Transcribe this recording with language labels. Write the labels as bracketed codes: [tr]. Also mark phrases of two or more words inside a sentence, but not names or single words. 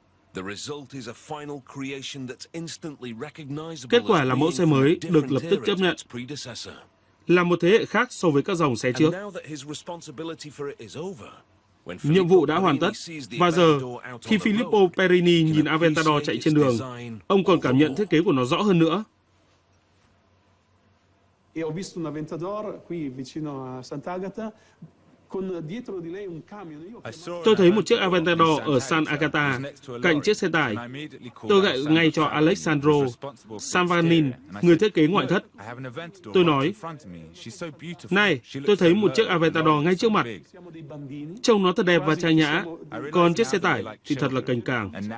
[vi] Kết quả là mẫu xe mới được lập tức chấp nhận, là một thế hệ khác so với các dòng xe trước. Nhiệm vụ đã hoàn tất, và giờ, khi Filippo Perini nhìn Aventador chạy trên đường, ông còn cảm nhận thiết kế của nó rõ hơn nữa. [it] E ho visto un Aventador qui vicino a Sant'Agata con dietro di lei un camion. [vi] Tôi thấy một chiếc Aventador ở Sant'Agata cạnh chiếc xe tải. Tôi gọi ngay cho Alessandro Salvanin, người thiết kế ngoại thất. Tôi nói, này, tôi thấy một chiếc Aventador ngay trước mặt. Trông nó thật đẹp và trang nhã, còn chiếc xe tải thì thật là cành cảng.